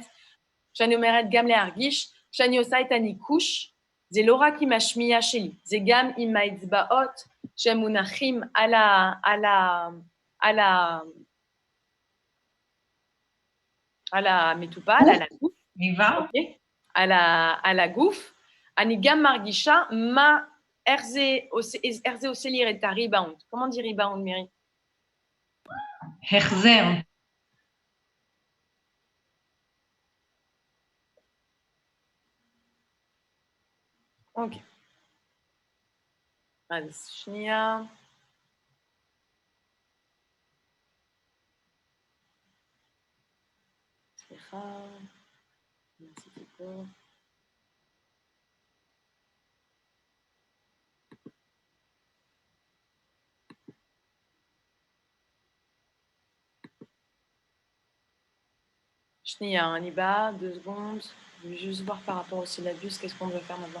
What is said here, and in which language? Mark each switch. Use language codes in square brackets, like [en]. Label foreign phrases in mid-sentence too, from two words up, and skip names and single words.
[he] כשאני אומרת גם להרגיש, כשאני עושה את הניקוש, זה לא רק עם השמיעה שלי, זה גם עם האצבעות שמונחים על המטופל, על הגוף, על הגוף, אני גם מרגישה איך זה עושה לי את הריבאונד. [fr] comment dire ריבאונד, מירי? [he] החזר. אוקיי. אז שנייה. סליחה. נעשיתי פה. שנייה, אני באה, 2 secondes. [fr] Je vais juste voir par rapport au syllabus, qu'est-ce qu'on veut faire maintenant.